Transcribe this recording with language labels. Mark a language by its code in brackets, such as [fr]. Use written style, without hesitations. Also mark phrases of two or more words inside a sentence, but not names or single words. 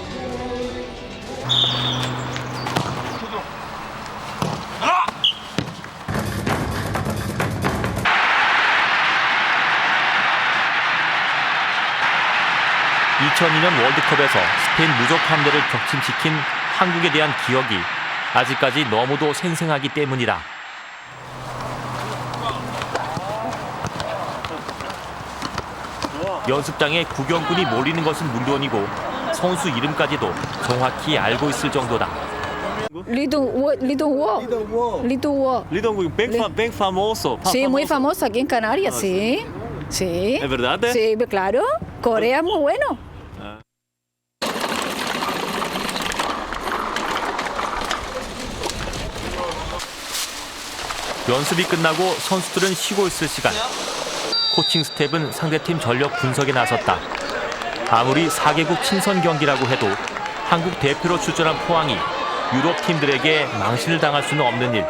[ko] (2002년) 월드컵에서 스페인 무적 함대를 격침시킨 한국에 대한 기억이 아직까지 너무도 생생하기 때문이다. 연습장에 구경꾼이 몰리는 것은 물론이고 선수 이름까지도 정확히 알고 있을 정도다. [es] Lidon bem famoso. Sí, muy famoso aquí en Canarias, sí. Sí. ¿Es verdad? Sí, claro. Corea es muy bueno. [ko] 연습이 끝나고 선수들은 쉬고 있을 시간. 코칭 스텝은 상대팀 전력 분석에 나섰다. 아무리 4개국 친선 경기라고 해도 한국 대표로 출전한 포항이 유럽 팀들에게 망신을 당할 수는 없는 일.